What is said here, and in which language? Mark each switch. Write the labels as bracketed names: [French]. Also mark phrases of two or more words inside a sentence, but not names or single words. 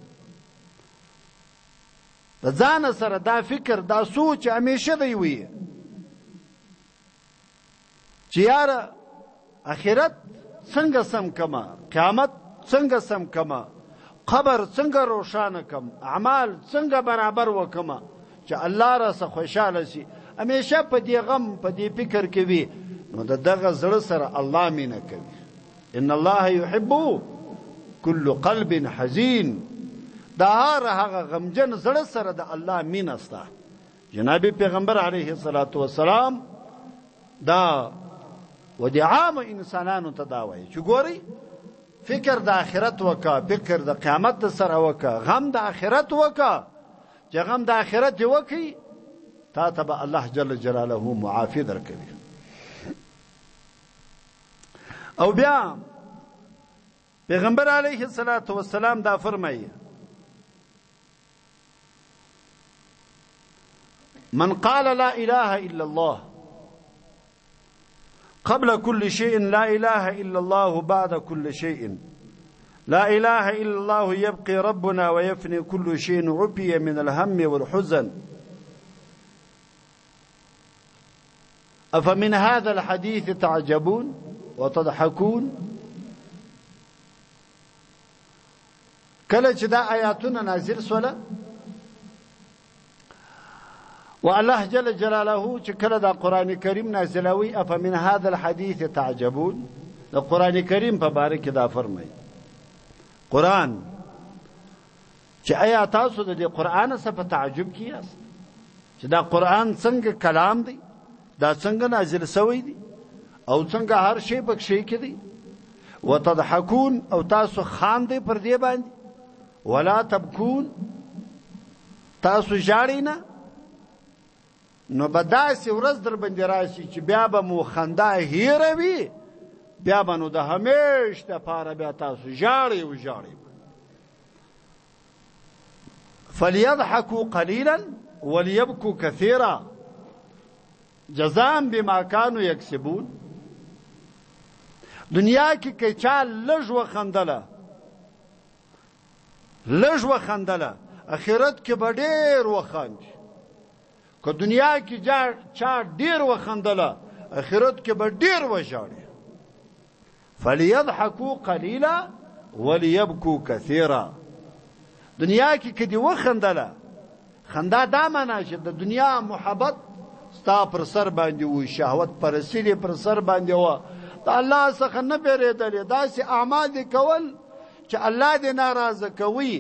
[Pashto] د ځان سره دا فکر دا سوچ همیشه دی وي چې یاره آخرت څنګه سم کما قیامت څنګه سم کما قبر څنګه روښانه کم اعمال څنګه برابر وکما چې الله را څخه خوشاله شي همیشه په دې غم په دې فکر کې وي نو دغه زړه سره الله مینه کوي [Arabic] ان الله يحب كل قلب حزين [Pashto] دا هغه غمجن زړه سره د الله مینه ستا جناب پیغمبر [Arabic] علیه الصلاة والسلام [Pashto] دا و د عام انسانانو ته دا وایي چې ګورئ فکر د آخرت وکا، فکر د قیامت د سره وکا، غم د آخرت وکا. چې غم د آخرت دی وکي تا ته به الله [Arabic] جل جلاله [Pashto] معافی درکوي. او بیا پیغمبر [Arabic] علیه الصلاة والسلام [Pashto] دا فرمایي [Arabic] من قال لا اله الا الله قبل كل شيء لا اله الا الله بعد كل شيء لا اله الا الله يبقي ربنا ويفني كل شيء عفي من الهم والحزن افمن هذا الحديث تعجبون وتضحكون. [Pashto] کله چې دا آیاتونه نازل سوله و الله [Arabic] جل جلاله [Pashto] چې کله دا قرآن کریم نازلوي [Arabic] افمن هذا الحديث تعجبون، [Pashto] دا قرآن کریم په باره کې دا فرمایي قرآن چې آیا تاسو د دې قرآن څخه په تعجب کې یاست چې دا قرآن څنګه کلام دی، دا څنګه نازل شوی دی او څنګه هر شی پکې کې دی. وتضحكون او تاسو خاندئ پر دې باندې، [Arabic] ولا تبكون [Pashto] تاسو ژاړئ نه. نو به داسې ورځ در باندې راشي چې بیا به مو خندا هیره وي، بیا به نو د همیش دپاره بیا تاسو ژاړئ و ژاړئ. [Arabic] فليضحكوا قليلا وليبكوا كثيرا جزاء بما كانوا يكسبون. [Pashto] دنیا کې که چا لږ وخندله اخرت کې به ډېر وخاندي. که دنیا کې چا ډېر وخندله اخرت کې به ډېر وژاړي. [Arabic] فليضحكوا قليلا وليبكوا كثيرا. [Pashto] دنیا کې که دې وخندله خندا دا معنا چې د دنیا محبت ستا پر سر باندې و، شهوت پرستی دې پر سر باندې و، د الله څخه نه بیرېدلې، داسې اعمال دې کول چې الله دې ناراضه کوي.